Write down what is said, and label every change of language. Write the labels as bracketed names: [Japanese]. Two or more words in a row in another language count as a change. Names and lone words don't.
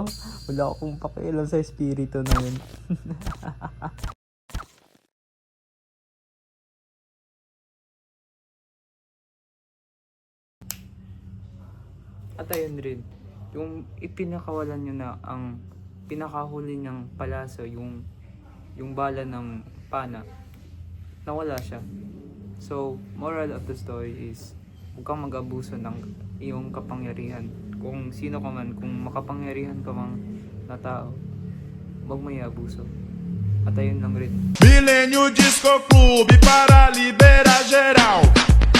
[Filipino] Wala akong pakialam sa espiritu na yun. At ayun rin, yung ipinakawalan niya na ang pinakahuli niyang palaso, yung bala ng pana, nawala siya. [English] So, moral of the story is, [Filipino] huwag kang mag-abuso ng iyong kapangyarihan. Kung sino ka man, kung makapangyarihan ka mang na tao, huwag mo i-abuso. At ayun lang rin. [Portuguese] Milênio Disco Clube para liberar geral.